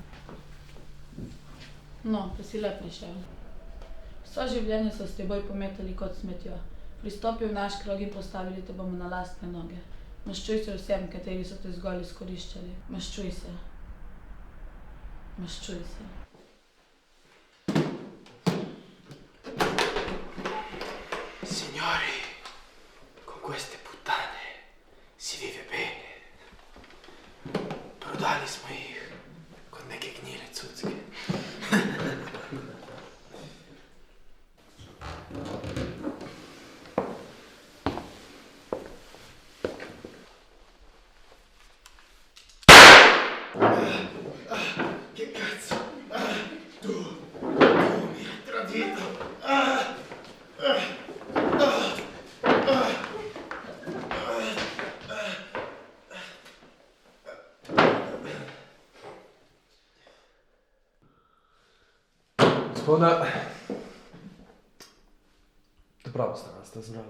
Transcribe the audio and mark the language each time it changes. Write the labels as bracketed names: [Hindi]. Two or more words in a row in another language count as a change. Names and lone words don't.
[Slovenian] No, pa si le prišel. Vso življenje so s teboj pometali kot smetjo. Pristopi v naš krog in postavili te bomo na lastne noge. Maščuj se vsem, kateri so te zgolj izkoriščali. Maščuj se. Maščuj se. [Italian] Signori, con queste puttane si vive bene. [Slovenian] Prodali smo ih kot neke gnile cucke. [Italian] Che cazzo? Tu mi hai tradito. [Slovenian] Gospoda, pravo ste zbrala.